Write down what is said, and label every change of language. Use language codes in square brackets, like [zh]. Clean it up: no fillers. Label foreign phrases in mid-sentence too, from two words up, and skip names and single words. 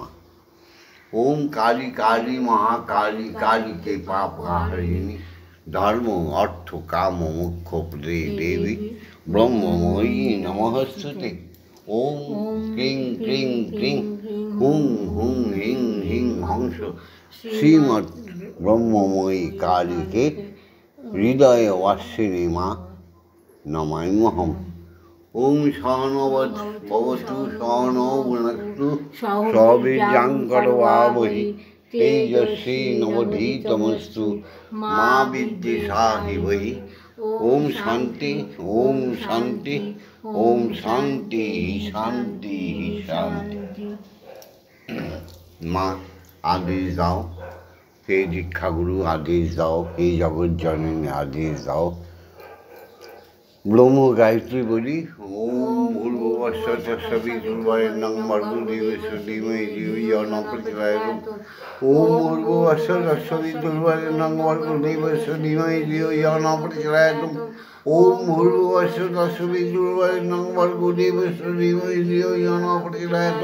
[sa] ওম কালী কালী মহাকালী কালীকে পাপহারিণী ধর্ম অর্থ কাম মোক্ষ প্রদে দেবী ব্রহ্মময়ী নমস্তুতে। ওম ক্রিং ক্রিং ক্রিং হুং হুং হিং হিং হংস শ্রীমৎ ব্রহ্মময়ী কালীকে হৃদয়ে বাসিনী মা নমাম্যহম। ওম সহনবতু সহনৌ ভুনক্তু সহবীর্যং করবাবহি তেজস্বী নবধীতমস্তু মা বিদ্বিষাহি বহি। ওম শান্তি, ওম শান্তি, ওম শান্তি শান্তি শান্তি। [bn] মা আদেশ দাও, হে দীক্ষাগুরু আদেশ দাও, হে জগজ্জননী আদেশ দাও। ব্রহ্ম গায়ত্রী বলি। [sa] ওম ভূর্ভুবস্সুঃ তস্সবিতুর্বরেণ্যং ভর্গো দেবস্য ধীমহি ধিয়ো ইয়ো ন প্রচোদয়াৎ। ওম ভূর্ভুবস্সুঃ তস্সবিতুর্বরেণ্যং ভর্গো দেবস্য ধীমহি ধিয়ো ইয়ো ন প্রচোদয়াৎ। ওম ভূর্ভুবস্সুঃ তস্সবিতুর্বরেণ্যং ভর্গো দেবস্য ধীমহি ধিয়ো ইয়ো ন প্রচোদয়াৎ।